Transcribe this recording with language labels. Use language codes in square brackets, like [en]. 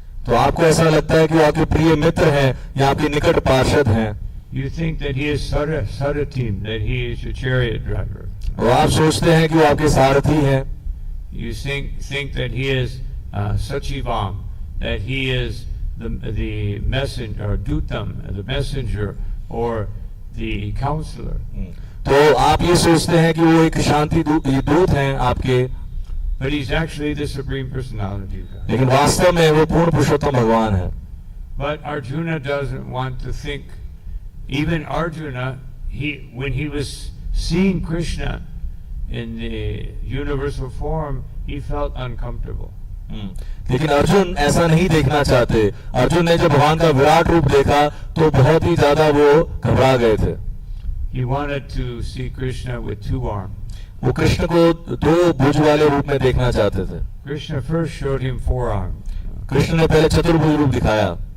[hi] तो आपको ऐसा लगता है कि वो आपके प्रिय मित्र हैं या आपके निकट पार्षद हैं। [en] You think that he is Saratim, that he is your chariot driver. [hi] और आप सोचते हैं कि वो आपके सारथी हैं। [en] You think that he is Sachivam, that he is the messenger, or Dutam, the messenger, or the counselor. [hi] तो आप ये सोचते हैं कि वो एक शांति दूत हैं आपके। [en] But he's actually the supreme personality of God. [hi] लेकिन वास्तव में वो पूर्ण पुरुषोत्तम भगवान है। [en] But Arjuna doesn't want to think. Even Arjuna, when he was seeing Krishna in the universal form, he felt uncomfortable. [hi] लेकिन अर्जुन ऐसा नहीं देखना चाहते। अर्जुन ने जब भगवान का विराट रूप देखा तो बहुत ही ज्यादा वो घबरा गए थे। [en] He wanted to see Krishna with two arms. [hi] वो कृष्ण को दो भुज वाले रूप में देखना चाहते थे। [en] Krishna first showed him four arms. [hi] Krishna ने पहले चतुर्भुज रूप दिखाया।